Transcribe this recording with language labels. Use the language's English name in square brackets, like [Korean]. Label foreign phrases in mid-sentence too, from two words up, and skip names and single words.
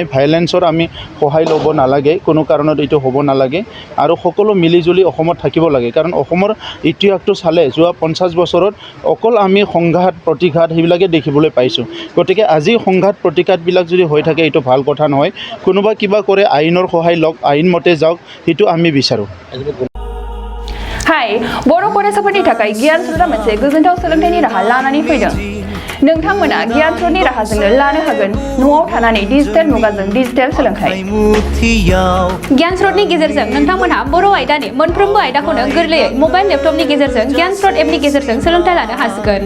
[Assamese] ভাইলেন্সৰ আমি সহায় ল'ব নালাগে, কোনো কাৰণত এইটো হ'ব নালাগে আৰু সকলো মিলিজুলি অসমত থাকিব লাগে। কাৰণ অসমৰ ইতিহাসটো চালে যোৱা 50 বছৰত অকল আমি সংঘাত প্ৰতিঘাত সেইবিলাকে দেখিবলৈ পাইছোঁ। গতিকে আজি সংঘাত প্ৰতিঘাতবিলাক যদি হৈ থাকে এইটো ভাল কথা নহয়। কোনোবা কিবা কৰে আইনৰ সহায় লওক, আইন মতে যাওক, সেইটো আমি বিচাৰোঁ। [Bodo] हाय बर' फरायसाफोरनि थाखाय गियान स्रोतआ मोनसे गोजोनथाव सोलोंथाइनि राहा लानानै फैदों। नोंथांमोना गियान स्रोतनि राहाजोंनो लानो हागोन न'आव थानानै डिजिटेल मुगाजों डिजिटेल सोलोंथाइ। गियान स्रोतनि गेजेरजों नोंथांमोनहा बर' आयदानि मोनफ्रोमबो आयदाखौनो गोरलैयै मबाइल लेपटपनि गेजेरजों गियान स्रोत एपनि गेजेरजों सोलोंथाइ लानो हासिगोन।